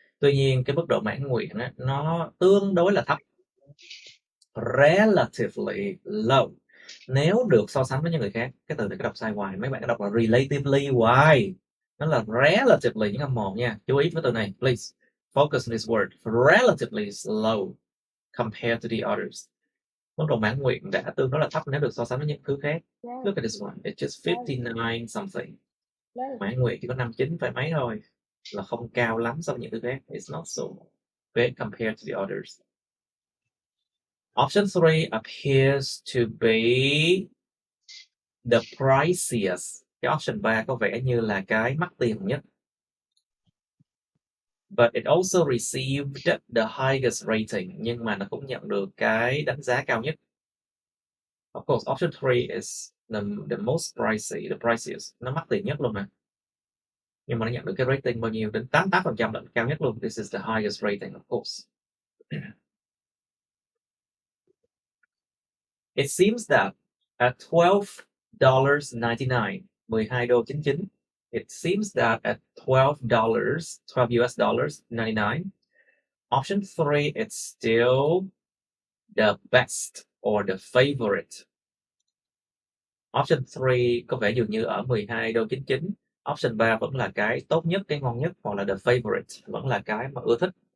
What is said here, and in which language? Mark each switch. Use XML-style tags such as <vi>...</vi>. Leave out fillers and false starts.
<vi>Tuy nhiên cái mức độ mãn nguyện á, nó tương đối là thấp.</vi> <en>Relatively low.</en> <vi>Nếu được so sánh với những người khác, cái từ này có đọc sai hoài, mấy bạn có đọc là relatively hoài. Nó là relatively những âm 1 nha. Chú ý với từ này,</vi> <en>please. Focus on this word. Relatively slow compared to the others.</en> <vi>Mức độ mãn nguyện đã tương đối là thấp nếu được so sánh với những thứ khác.</vi> <en>Look at this one. It's just 59 something.</en> <vi>Mãn nguyện chỉ có 59 phải mấy thôi. Là không cao lắm so với những thứ khác.</vi> <en>It's not so big compared to the others. Option 3 appears to be the priciest.</en> <vi>Cái option 3 có vẻ như là cái mắc tiền nhất.</vi> <en>But it also received the highest rating.</en> <vi>Nhưng mà nó cũng nhận được cái đánh giá cao nhất.</vi> <en>Of course, option 3 is the most pricey, the priciest.</en> <vi>Nó mắc tiền nhất luôn mà. Nhưng mà nó nhận được cái rating bao nhiêu? Đến 88% là cao nhất luôn.</vi> <en>This is the highest rating, of course. It seems that at $12.99,</en> <vi>12 đô 99,</vi> <en>it seems that at $12 US dollars 99, option 3, it's still the best or the favorite.</en> <vi>Option 3 có vẻ dường như ở 12 đô 99. Option 3 vẫn là cái tốt nhất, cái ngon nhất, hoặc là</vi> <en>the favorite,</en> <vi>vẫn là cái mà ưa thích.</vi>